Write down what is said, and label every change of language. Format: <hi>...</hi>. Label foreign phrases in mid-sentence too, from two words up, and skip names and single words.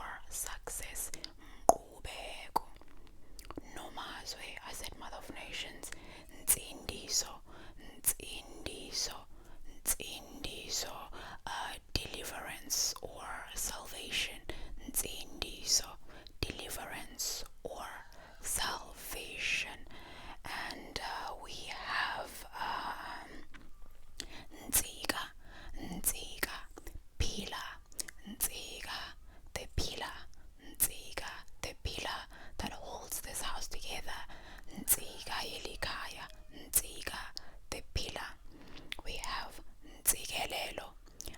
<en>success, mqubeko. Nomazwe, I said mother of nations,</en> <xh>nsindiso, nsindiso, nsindiso,</xh> <en>deliverance or salvation, nsindiso, deliverance or salvation. And we have</en> <xh>ntsika, ntsika, pila, ntsika,</xh> <en>the pillar, ntsika, the pillar that holds this house together,</en> <xh>ntsika yelikaya, ntsika,</xh> <en>the pillar. We have ntsikelelo,</en>